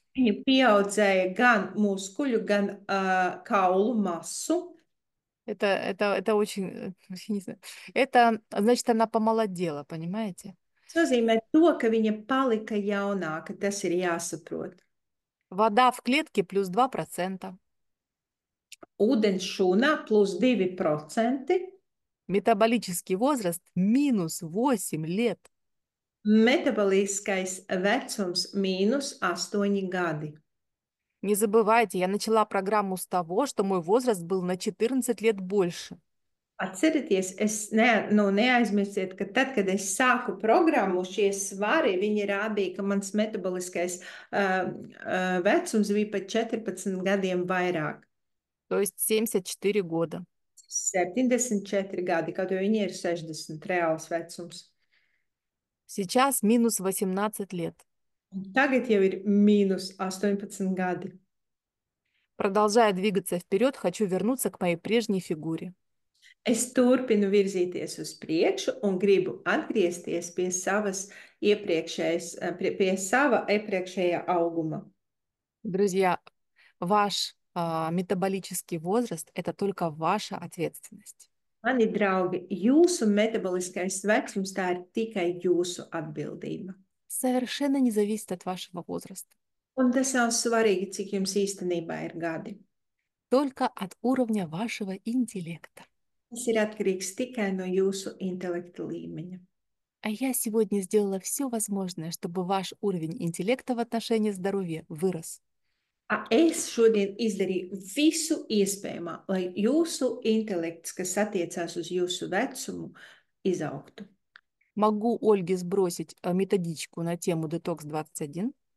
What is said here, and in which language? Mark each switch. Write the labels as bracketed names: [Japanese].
[Latvian] Viņa pieaudzēja gan muskuļu, gan kaulu masu. [Russian] Это очень, не знаю, это значит, она помолодела, понимаете? [Latvian] Tas nozīmē to, ka viņa palika jaunāka. Tas ir jāsaprot. [Russian] Вода в клетке плюс 2%. [Latvian] Ūdens šūnā plus 2%. [Russian] Метаболический возраст минус 8 лет. [Latvian] Metaboliskais vecums minus 8 gadi. [Russian] Не забывайте, я начала программу с того, что мой возраст был на 14 лет больше. [Latvian] Atcerieties, neaizmirstiet, ka tad, kad es sāku programmu, šie svari, viņi rādīja, ka mans metaboliskais vecums bija pat 14 gadiem vairāk. [Russian] То есть 74 года. [Latvian] 74 gadi, kaut arī viņi ir 60 reāls vecums. [Russian] Сейчас минус 18 лет. [Latvian] Un tagad jau ir minus 18 gadi. [Russian] Продолжая двигаться вперед, хочу вернуться к моей прежней фигуре. [Latvian] Es turpinu virzīties uz priekšu un gribu atgriezties pie pie sava iepriekšējā auguma. [Russian] Друзья, ваш метаболический возраст – это только ваша ответственность. [Latvian] Mani draugi, jūsu metaboliskais vecums tā ir tikai jūsu atbildība. [Russian] Совершенно не зависит от вашего возраста, [Latvian] Un tas nav svarīgi, cik jums īstenībā ir gadi. [Russian] только от уровня вашего интеллекта. [Latvian] Tas ir atkarīgs tikai no jūsu intelekta līmeņa. [Russian] А я сегодня сделала все возможное, чтобы ваш уровень интеллекта в отношении здоровья вырос. [Latvian] Es šodien izdarīju visu iespējamo, lai jūsu intelekts, kas attiecās uz jūsu vecumu, izaugtu. [Russian] Могу Ольге сбросить методичку на тему Detox 21.